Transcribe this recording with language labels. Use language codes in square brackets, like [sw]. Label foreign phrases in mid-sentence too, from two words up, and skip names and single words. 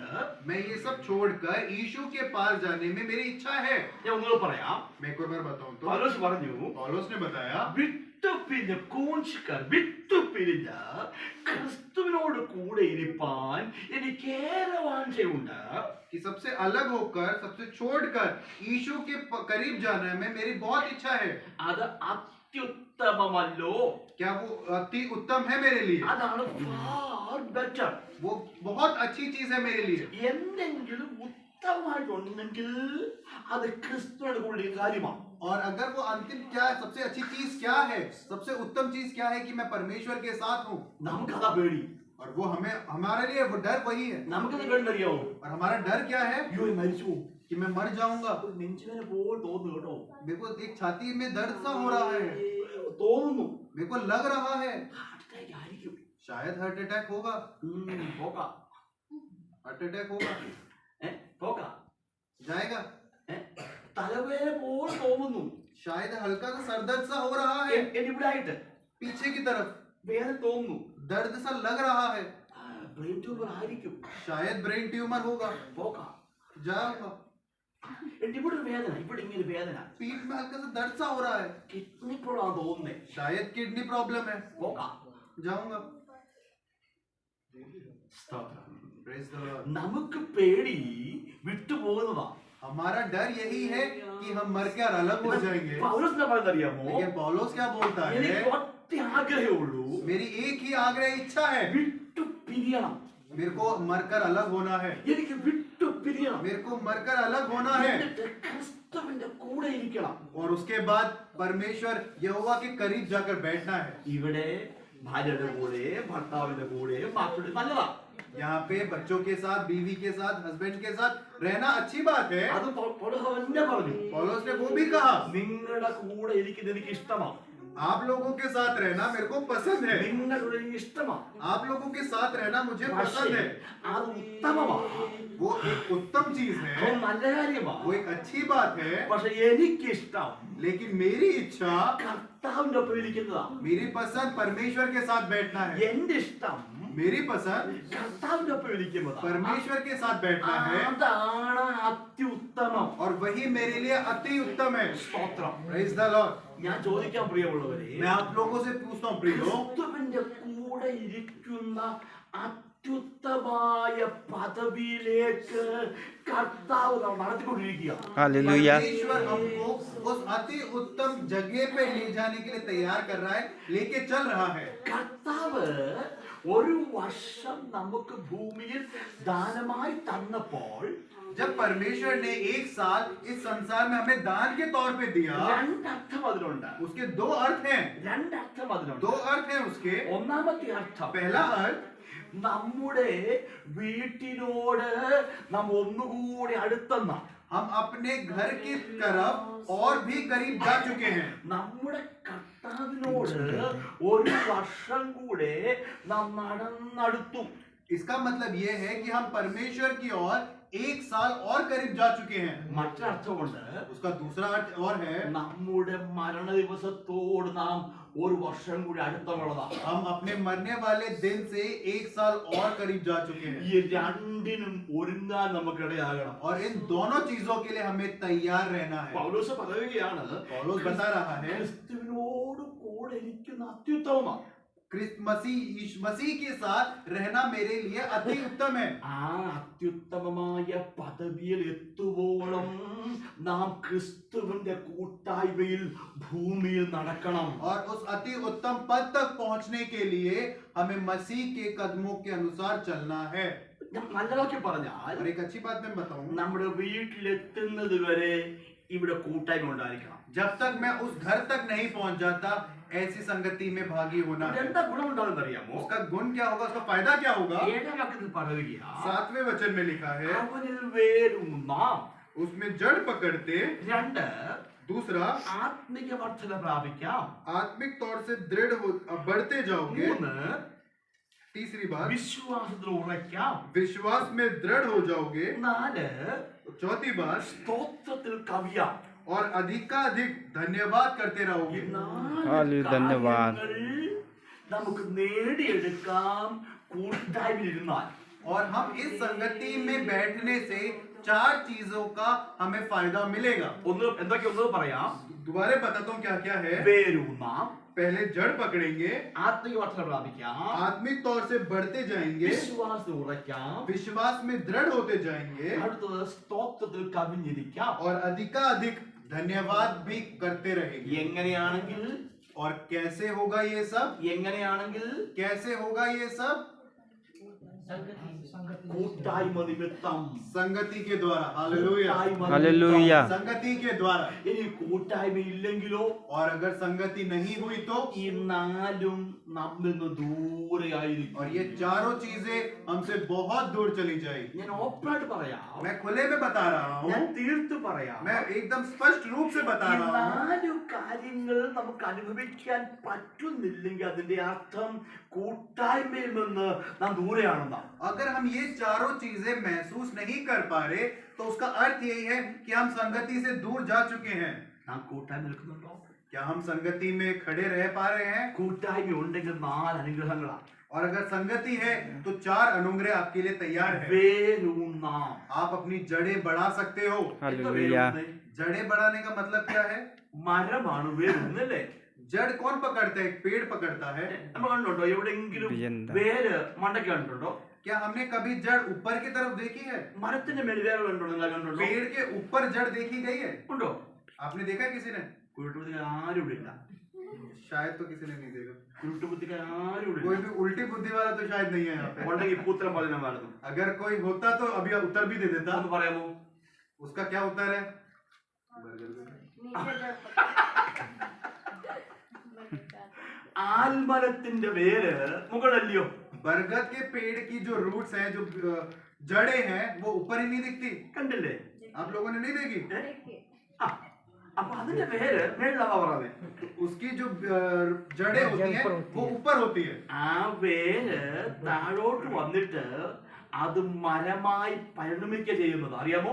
[hi] मैं ये सब छोड़कर यीशु के पास जाने में मेरी इच्छा है। [ml] ഞാൻ ഒന്നുകൂടെ പറയാം. [hi] मैं एक और बार बताऊं तो, [ml] പൗലോസ് പറഞ്ഞു, [hi] पौलुस ने बताया [ml] വിട്ടുപിരിഞ്ഞ വിട്ടുപിരിഞ്ഞ ക്രിസ്തുവിനോട് കൂടെ ഇരിപ്പാൻ എനിക്ക് ഏറെ വാഞ്ചയുണ്ട്. [hi] कि सबसे अलग होकर, सबसे छोड़कर यीशु के करीब जाने में मेरी बहुत इच्छा है। [ml] അത് അത്യുത്തമമല്ലോ? [hi] क्या वो अति उत्तम है मेरे लिए? [ml] അതാണ് [en] far better. [hi] वो बहुत अच्छी चीज है मेरे लिए। [ml] എന്തെങ്കിലും ഉത്തമമായിട്ടുണ്ടെങ്കിൽ അത് ക്രിസ്തുവിനോട് കൂടി കാര്യമാണ്. [hi] और अगर वो अंतिम क्या, सबसे अच्छी चीज क्या है, सबसे उत्तम चीज क्या है कि मैं परमेश्वर के साथ हूँ। [ml] നമുക്കതാ പേടി. [hi] और वो हमारे लिए वो डर वही है। [ml] നമുക്കത് പേടിയറിയാവോ? [hi] और हमारा डर क्या है [ml] അയ്യോ മരിച്ചു [hi] कि मैं मर जाऊंगा। [ml] നെഞ്ചിനെ പോലെ തോന്നുന്നു കേട്ടോ. [hi] मेरे को एक छाती में दर्द सा हो रहा है, [ml] തോന്നുന്നു. [hi] मेरे को लग रहा है [en] heart attack [ml] ആയിരിക്കും. [hi] शायद [en] heart attack [hi] होगा। [ml] പോകാം. [en] heart attack [hi] होगा, [ml] പോകാം. [hi] जाएगा। [ml] തലവേദന പോലെ തോന്നുന്നു. [hi] शायद हल्का सा सर दर्द सा हो रहा है, [ml] ഇവിടെ ആയിട്ട് [hi] पीछे की तरफ [ml] വേദന തോന്നുന്നു. [hi] दर्द सा लग रहा है, [en] brain tumor [ml] ആയിരിക്കും. [hi] शायद [en] brain tumor [hi] होगा, [ml] പോകാം. [hi] जाऊंगा। [ml] ഇവിടെ ഒരു വേദന, ഇവിടെ ഇങ്ങനെ വേദന, [hi] पीठ में हल्का सा दर्द सा हो रहा है, [en] kidney problem [ml] തോന്നുന്നേ. [hi] शायद [en] kidney problem [hi] है, [ml] പോകാം. [hi] जाऊंगा। [ml] സ്തോത്രം. [en] Praise the Lord। [ml] നമുക്ക് പേടി വിട്ടുപോകുന്നതാ. [hi] हमारा डर यही है कि हम मर कर अलग हो जाएंगे। [ml] പൗലോസ് എന്താ പറയുന്നറിയാമോ? [hi] लेकिन पौलुस क्या बोलता है, [ml] എനിക്ക് ഒറ്റ ആഗ്രഹമുള്ളൂ, [hi] मेरी एक ही आग्रह इच्छा है, [ml] വിട്ടു പിരിയണം. [hi] मेरे को मरकर अलग होना है, [ml] എനിക്ക് വിട്ടു പിരിയണം. [hi] मेरे को मरकर अलग होना है, [ml] എന്നിട്ട് ക്രിസ്തുവിന്റെ കൂടെ ഇരിക്കണം. [hi] और उसके बाद परमेश्वर यहोवा के करीब जाकर बैठना है। [ml] ഇവിടെ ഭാര്യയുടെ കൂടെ, ഭർത്താവിന്റെ കൂടെ, മക്കളുടെ നല്ലതാ. [hi] यहाँ पे बच्चों के साथ, बीवी के साथ, हस्बैंड के साथ रहना अच्छी बात है। [ml] അത് പൗലോസ് തന്നെ പറഞ്ഞു. [hi] पौलुस ने वो भी कहा, [ml] നിങ്ങളുടെ കൂടെ ഇരിക്കുന്നത് എനിക്ക് ഇഷ്ടമാണ്. [hi] आप लोगों के साथ रहना मेरे को पसंद है, [ml] നിങ്ങളുടെ കൂടെ എനിക്ക് ഇഷ്ടമാണ്. [hi] आप लोगों के साथ रहना मुझे पसंद है। [ml] അത് ഉത്തമമാണ്. [hi] वो एक उत्तम चीज [ml] അത് [hi] है, [ml] നല്ല കാര്യമാണ്. [hi] वो एक अच्छी बात है। [ml] പക്ഷെ എനിക്കിഷ്ടം [hi] लेकिन मेरी इच्छा, [ml] കർത്താവിന്റെ ഒപ്പം ഇരിക്കുന്നതാ. [hi] मेरी पसंद परमेश्वर के साथ बैठना है, [ml] എന്റെ ഇഷ്ടം [hi] मेरी पसंद [ml] കർത്താവിന്റെ ഒപ്പം ഇരിക്കുന്നതാ. [hi] परमेश्वर के साथ बैठना है, [ml] അതാണ് അത്യുത്തമം. [hi] और वही मेरे लिए अति उत्तम है। [ml] സ്തോത്രം. [en] Praise the Lord। [ml] ഞാൻ ചോദിക്കാൻ പ്രിയമുള്ളവരെ, [hi] मैं आप लोगों से पूछता हूँ प्रियो, [ml] ക്രിസ്തുവിന്റെ കൂടെ ഇരിക്കുന്ന അത്യുത്തമായ പദവിയിലേക്ക് കർത്താവ് നാം നടത്തിക്കൊണ്ടിരിക്കുക. [hi] हालेलुया। परमेश्वर हमको उस अति उत्तम जगह पे ले जाने के लिए तैयार कर रहा है, लेके चल रहा है। [ml] കർത്താവ് ഒരു വർഷം നമുക്ക് ഭൂമിയിൽ ദാനമായി തന്നപ്പോൾ [hi] जब परमेश्वर ने एक साल इस संसार में हमें दान के तौर पे दिया, [ml] രണ്ടർത്ഥം അതിനുണ്ട്. [hi] उसके दो अर्थ हैं, [ml] രണ്ടർത്ഥം അതിനുണ്ട്. [hi] दो अर्थ हैं उसके। [ml] ഒന്നാമത്തെ അർത്ഥം, [hi] पहला अर्थ, [ml] നമ്മുടെ വീട്ടിനോട് നാം ഒന്നുകൂടി അടുത്തെന്ന, [hi] हम अपने घर की तरफ और भी करीब जा चुके हैं। [ml] നമ്മുടെ കർത്താവിനോട് ഒരു വർഷം കൂടെ നാം നടന്നടുത്തു. [hi] इसका मतलब ये है कि हम परमेश्वर की ओर एक साल और करीब जा चुके हैं। [ml] മറ്റൊരർത്ഥമുണ്ട്, [hi] उसका दूसरा अर्थ और है, [ml] നമ്മുടെ മരണ ദിവസത്തോട് നാം ഒരു വർഷം കൂടി അടുത്തുള്ളതാ. [hi] हम अपने मरने वाले दिन से एक साल और करीब जा चुके हैं। [ml] ഈ രണ്ടിനും ഒരുങ്ങാൻ നമുക്കിടയാകണം. [hi] और इन दोनों चीजों के लिए हमें तैयार रहना है। [ml] പൗലോസ് പറയുകയാണ്, [hi] पौलुस बता रहा है, [ml] ക്രിസ്തുവിനോട് കൂടെ ഇരിക്കുന്ന അത്യുത്തമമാണ്. [hi] मसीह के साथ रहना मेरे लिए अति उत्तम है। [ml] ആ അത്യുത്തമമായ പദവിയിൽ എത്തുവോളം നാം ക്രിസ്തുവിന്റെ കൂട്ടായ്മയിൽ ഭൂമിയിൽ നടക്കണം. [hi] और उस अति उत्तम पद तक पहुंचने के लिए हमें मसीह के कदमों के अनुसार चलना है। [ml] നല്ലതാക്കി പറഞ്ഞാൽ [hi] और एक अच्छी बात मैं बताऊं, [ml] നമ്മുടെ വീട്ടിലെത്തുന്നത് വരെ ഇവിടെ കൂട്ടായ്മ ഉണ്ടായിരിക്കണം. [hi] जब तक मैं उस घर तक नहीं पहुंच जाता ऐसी संगति में भागी होना है। [ml] എന്താ ഗുണമുണ്ടാകുന്ന അറിയാമോ? [hi] उसका गुण क्या होगा, उसका फायदा क्या होगा? [ml] 7 വാക്യത്തിൽ പറയുകയാ, [hi] 7वें वचन में लिखा है, [ml] അവനിൽ വേരൂന്നാം. [hi] उसमें जड़ पकड़ते। [ml] 2 [hi] दूसरा, [ml] ആത്മിക വർധന പ്രാപിക്കാം. [hi] आत्मिक तौर से बढ़ते जाओगे। [ml] 3 [hi] तीसरी बात, [ml] വിശ്വാസത്തിൽ ഉറയ്ക്കാം. [hi] विश्वास में दृढ़ हो जाओगे। [ml] 4 [hi] चौथी बात, [ml] സ്തോത്രത്തിൽ കവിയാം. [hi] और अधिकाधिक धन्यवाद करते [ml] ഈ [hi] रहोगे। [ml] 4 [hi] धन्यवाद। [ml] കാര്യങ്ങൾ നമുക്ക് നേടിയെടുക്കാം കൂട്ടായ്മയിലിരുന്നാൽ. [hi] और हम इस संगति में बैठने से 4 चीजों का हमें फायदा मिलेगा। [ml] എന്തൊക്കെ പറയാം? [hi] दोबारा बताता हूँ क्या क्या है। [ml] വേരൂന്നാം, [hi] पहले जड़ पकड़ेंगे, [ml] ആത്മിക വർധന പ്രാപിക്കാം, [hi] आत्मिक तौर से बढ़ते जाएंगे, [ml] വിശ്വാസത്തിൽ ഉറയ്ക്കാം, [hi] विश्वास में दृढ़ होते जाएंगे, [ml] അടുത്തത് സ്തോത്രത്തിൽ കവിഞ്ഞിരിക്കാം. [hi] और अधिकाधिक धन्यवाद भी करते रहेंगे। [ml] എങ്ങനെയാണെങ്കിൽ [hi] और कैसे होगा ये सब? [ml] എങ്ങനെയാണെങ്കിൽ [hi] कैसे होगा ये सब? [ml] കൂട്ടായ്മ നിമിത്തം. [hi] संगति के द्वारा। हालेलुया। [ml] കൂട്ടായ്മ [hi] हालेलुया। [ml] നിമിത്തം. [hi] संगति के द्वारा। [ml] ഇനി കൂട്ടായ്മ ഇല്ലെങ്കിലോ [hi] और अगर संगति नहीं हुई तो, [ml] ഈ നാലും നമ്മിൽ നിന്ന് ദൂരെയായിരിക്കും. [hi] और ये चारों चीजें हमसे बहुत दूर चली जाएगी। [ml] ഞാൻ ഓപ്പണായിട്ട് പറയാം, [hi] मैं खुले में बता रहा [ml] ഞാൻ [hi] हूँ, [ml] തീർത്ത് പറയാം. [hi] मैं एकदम स्पष्ट रूप से बता [ml] ഈ [hi] रहा हूँ। [ml] 4 കാര്യങ്ങൾ നമുക്ക് അനുഭവിക്കാൻ പറ്റുന്നില്ലെങ്കിൽ അതിന്റെ അർത്ഥം കൂട്ടായ്മയിൽ നിന്ന് നാം ദൂരെയാണെന്നാണ്. [hi] अगर हम ये चारों चीजें महसूस नहीं कर पा रहे तो उसका अर्थ यही है कि हम संगति से दूर जा चुके हैं। [ml] നാം കൂട്ടായ്മ നിൽക്കുന്നുണ്ടോ? [hi] क्या हम संगति में खड़े रह पा रहे हैं? [ml] കൂട്ടായ്മ ഉണ്ടെങ്കിൽ 4 അനുഗ്രഹങ്ങളാണ്. [hi] और अगर संगति है तो 4 अनुग्रह आपके लिए तैयार है। [ml] വേരൂന്നാം. [hi] आप अपनी जड़ें बढ़ा सकते हो। [ml] എന്താ [hi] हालेलुया। [ml] വേരൂന്നേ? [hi] जड़ें बढ़ाने का मतलब क्या है? [ml] മരമാണ് വേരൂന്നല്ലേ? [hi] जड़ कौन पकड़ता है? एक पेड़ पकड़ता है। [ml] നമ്മൾ കണ്ടുണ്ടോ എവിടെയെങ്കിലും എന്താ? വേര് മണ്ടയ്ക്ക് കണ്ടിട്ടുണ്ടോ? [hi] क्या हमने कभी जड़ ऊपर की तरफ देखी है? [ml] മരത്തിന്റെ മേൽ വേര് കണ്ടിട്ടുണ്ടോ? നിങ്ങൾ കണ്ടിട്ടുണ്ടോ? [hi] पेड़ के ऊपर जड़ देखी गई है? [ml] ഉണ്ടോ? [hi] आपने देखा है किसी ने? [ml] കുരുട്ടുബുദ്ധിക്കാർ ആരും ഇവിടെ ഇല്ല. [hi] शायद तो किसी ने नहीं देखा। [ml] കുരുട്ടുബുദ്ധിക്കാർ ആരും ഇവിടെ [hi] कोई [ml] ഇല്ല. [hi] भी उल्टी बुद्धि वाला तो शायद नहीं है यहाँ पे। [ml] ഉണ്ടെങ്കിൽ പൂത്തരം പറഞ്ഞായിരുന്നു. [hi] अगर कोई होता तो अभी उत्तर भी दे देता। [ml] ഒന്ന് പറയാമോ? [hi] उसका क्या उत्तर है? [ml] ആൽമരത്തിന്റെ വേര് മുകളല്ലയോ? [hi] बरगद के पेड़ की जो रूट्स हैं, जो जड़ें हैं, वो ऊपर ही नहीं दिखती। [ml] കണ്ടില്ലേ? [hi] आप लोगों ने नहीं देखी? [ml] ആ, അപ്പൊ അതിന്റെ വേര് മേളിലാവാ പറഞ്ഞത്. [hi] उसकी जो जड़ें होती हैं वो ऊपर होती है। [ml] ആ വേര് താഴോട്ട് വന്നിട്ട് അത് മരമായി പരിണമിക്കുക ചെയ്യുന്നത് അറിയാമോ?